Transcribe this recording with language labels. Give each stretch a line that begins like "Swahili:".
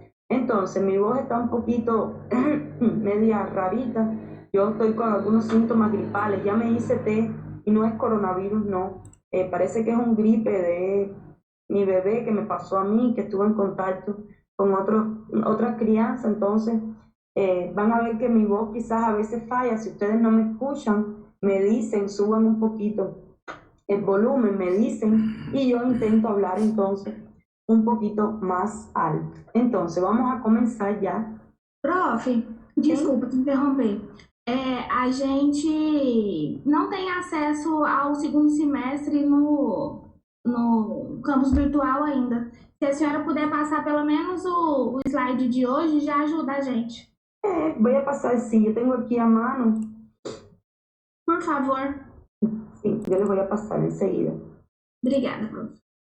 Spanish: Entonces mi voz está un poquito media rarita, yo estoy con algunos síntomas gripales, ya me hice té y no es coronavirus, no, parece que es un gripe de mi bebé que me pasó a mí, que estuve en contacto con otras crianzas, entonces van a ver que mi voz quizás a veces falla. Si ustedes no me escuchan, me dicen, suban un poquito el volumen, me dicen, y yo intento hablar entonces un poquito más alto. Entonces vamos a comenzar ya.
Portuguese: Prof, desculpa te interromper. A gente não tem acesso ao segundo semestre no campus virtual ainda. Se a senhora puder passar pelo menos o slide de hoje, já ajuda a gente.
Spanish: Voy a pasar, sí, yo tengo aquí a mano. Por favor. Sí, yo les voy a pasar enseguida.
Portuguese: Obrigada, prof.